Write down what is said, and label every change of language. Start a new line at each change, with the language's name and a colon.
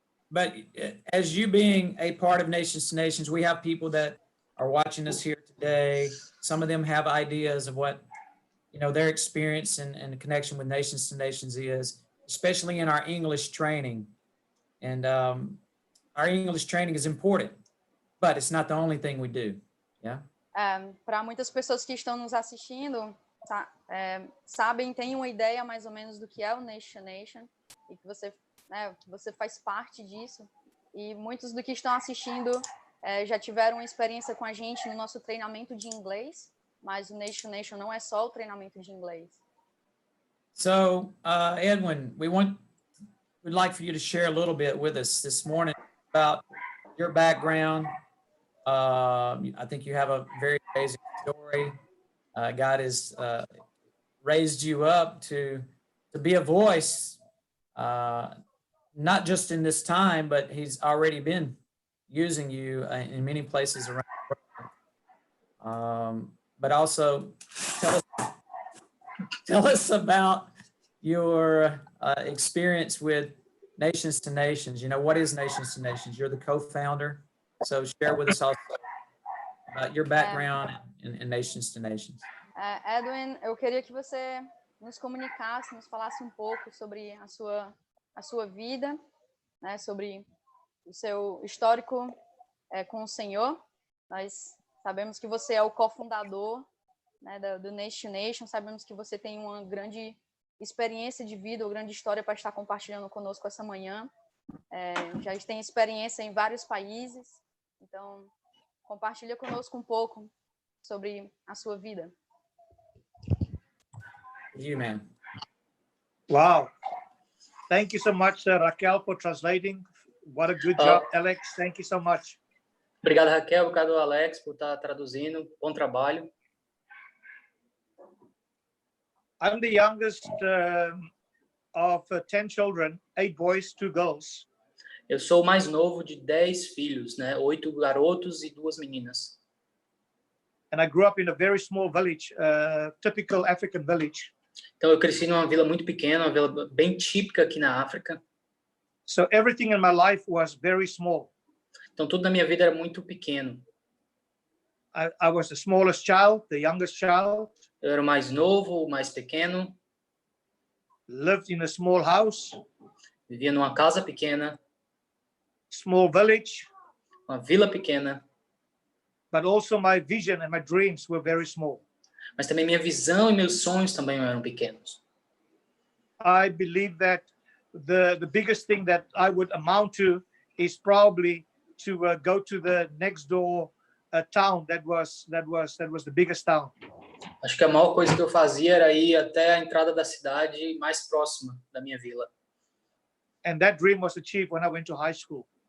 English: But as you being a part of Nations to Nations, we have people that are watching us here today. Some of them have ideas of what, you know, their experience and the connection with Nations to Nations is, especially in our English training. And our English training is important, but it's not the only thing we do. Yeah.
Portuguese: Para muitas pessoas que estão nos assistindo, sabem, têm uma ideia mais ou menos do que é o Nation Nation e que você faz parte disso. E muitos do que estão assistindo já tiveram uma experiência com a gente no nosso treinamento de inglês, mas o Nation Nation não é só o treinamento de inglês.
English: So, Edwin, we'd like for you to share a little bit with us this morning about your background. I think you have a very amazing story. God has raised you up to be a voice, not just in this time, but He's already been using you in many places around the world. But also, tell us about your experience with Nations to Nations. You know, what is Nations to Nations? You're the co-founder. So share with us also about your background in Nations to Nations.
Portuguese: Edwin, eu queria que você nos comunicasse, nos falasse um pouco sobre a sua vida, né, sobre o seu histórico com o Senhor. Nós sabemos que você é o cofundador, né, do Nation Nation, sabemos que você tem uma grande experiência de vida, uma grande história para estar compartilhando conosco essa manhã. Já tem experiência em vários países, então compartilha conosco um pouco sobre a sua vida.
English: You, man. Wow. Thank you so much, Raquel, for translating. What a good job, Alex. Thank you so much.
Portuguese: Obrigado, Raquel. Obrigado, Alex, por estar traduzindo. Bom trabalho.
English: I'm the youngest of 10 children, 8 boys, 2 girls.
Portuguese: Eu sou o mais novo de 10 filhos, né? 8 garotos e 2 meninas.
English: And I grew up in a very small village, typical African village.
Portuguese: Então eu cresci numa vila muito pequena, uma vila bem típica aqui na África.
English: So everything in my life was very small.
Portuguese: Então tudo na minha vida era muito pequeno.
English: I was the smallest child, the youngest child.
Portuguese: Eu era o mais novo, o mais pequeno.
English: Lived in a small house.
Portuguese: Vivia numa casa pequena.
English: Small village.
Portuguese: Uma vila pequena.
English: But also my vision and my dreams were very small.
Portuguese: Mas também minha visão e meus sonhos também eram pequenos.
English: I believe that the biggest thing that I would amount to is probably to go to the next door town that was the biggest town.
Portuguese: Acho que a maior coisa que eu fazia era ir até a entrada da cidade mais próxima da minha vila.
English: And that dream was achieved when I went to high school.